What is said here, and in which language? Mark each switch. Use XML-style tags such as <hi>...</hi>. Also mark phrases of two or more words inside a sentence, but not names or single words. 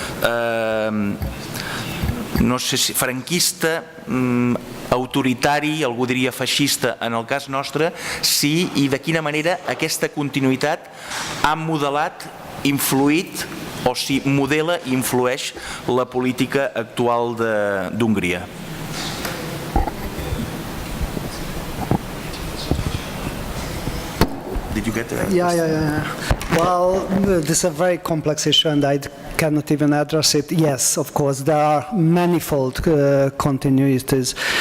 <ca>no sé si franquista, autoritari, algú diria feixista en el cas nostre, si i de quina manera aquesta continuïtat ha modelat, influït, o si modela i influeix la política actual d'Hongria.</ca> <en>Did you get that? Yeah. Well, this is a very complex issue and I cannot even address it. Yes, of course, there are manifold continuities.</en>